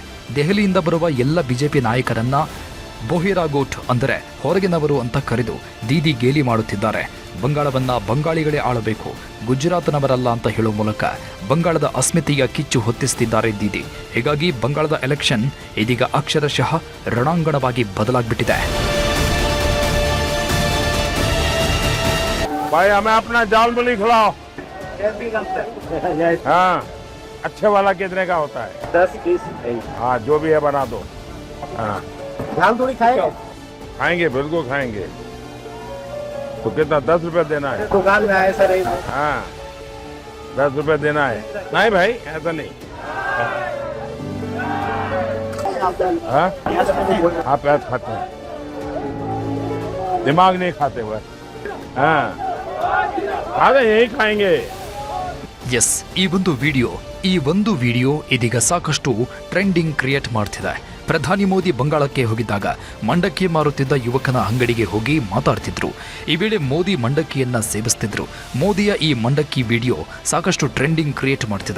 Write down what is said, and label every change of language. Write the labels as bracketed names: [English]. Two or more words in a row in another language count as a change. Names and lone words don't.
[Kannada] ದೆಹಲಿಯಿಂದ ಬರುವ ಎಲ್ಲ ಬಿಜೆಪಿ ನಾಯಕರನ್ನ ಬೋಹಿರಾಗೋಟ್ ಅಂದರೆ ಹೊರಗಿನವರು ಅಂತ ಕರೆದು ದೀದಿ ಗೇಲಿ ಮಾಡುತ್ತಿದ್ದಾರೆ. ಬಂಗಾಳವನ್ನ ಬಂಗಾಳಿಗಳೇ ಆಳಬೇಕು, ಗುಜರಾತ್ನವರಲ್ಲ ಅಂತ ಹೇಳುವ ಮೂಲಕ ಬಂಗಾಳದ ಅಸ್ಮಿತೆಯ ಕಿಚ್ಚು ಹೊತ್ತಿಸುತ್ತಿದ್ದಾರೆ ದೀದಿ. ಹೀಗಾಗಿ ಬಂಗಾಳದ ಎಲೆಕ್ಷನ್ ಇದೀಗ ಅಕ್ಷರಶಃ ರಣಾಂಗಣವಾಗಿ ಬದಲಾಗ್ಬಿಟ್ಟಿದೆ. [Hindi] भाई हमें अपना जाल मूली खिलाओ। हाँ, अच्छे वाला कितने का होता है? 10-20। हाँ, जो भी है बना दो। हाँ, झाल थोड़ी खाएगा? खाएंगे, बिल्कुल खाएंगे। तो कितना 10 रुपए देना है? दुकान में आए सर। हाँ, 10 रुपए देना है। नहीं भाई, ऐसा नहीं। हाँ, आप ऐसा खाते हैं, दिमाग नहीं खाते हुए। हाँ, यही खाएंगे। [Kannada] ಎಸ್, ಈ ಒಂದು ವಿಡಿಯೋ ಇದೀಗ ಸಾಕಷ್ಟು [English] trending create [Kannada] ಮಾಡ್ತಿದೆ. ಪ್ರಧಾನಿ ಮೋದಿ ಬಂಗಾಳಕ್ಕೆ ಹೋಗಿದ್ದಾಗ ಮಂಡಕ್ಕಿ ಮಾರುತ್ತಿದ್ದ ಯುವಕನ ಅಂಗಡಿಗೆ ಹೋಗಿ ಮಾತಾಡ್ತಿದ್ರು. ಈ ವೇಳೆ ಮೋದಿ ಮಂಡಕ್ಕಿಯನ್ನ ಸೇವಿಸ್ತಿದ್ರು. ಮೋದಿಯ ಈ ಮಂಡಕ್ಕಿ ವಿಡಿಯೋ ಸಾಕಷ್ಟು [English] trending create [Kannada] ಮಾಡ್ತಿದೆ.